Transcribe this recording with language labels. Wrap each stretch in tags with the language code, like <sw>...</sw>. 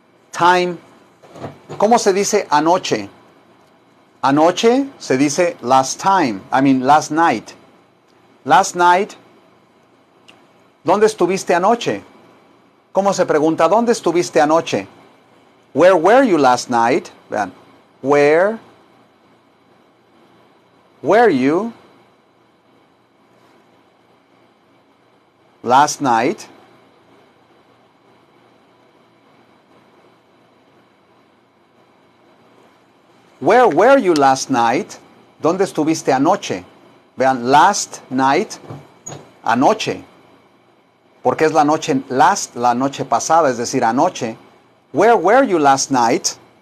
<en>Time.</en> <es>¿Cómo se dice anoche? Anoche se dice</es> <en>last time. I mean last night. Last night.</en> <es>¿Dónde estuviste anoche? ¿Cómo se pregunta? ¿Dónde estuviste anoche?</es> <en>Where were you last night?</en> <es>Vean.</es> <en>Where were you last night? Where were you last night?</en> <es>¿Dónde estuviste anoche? Vean,</es> <en>last night,</en> <es>anoche. Porque es la noche, last, la noche pasada, es decir, anoche.</es> <en>Where were you last night?</en>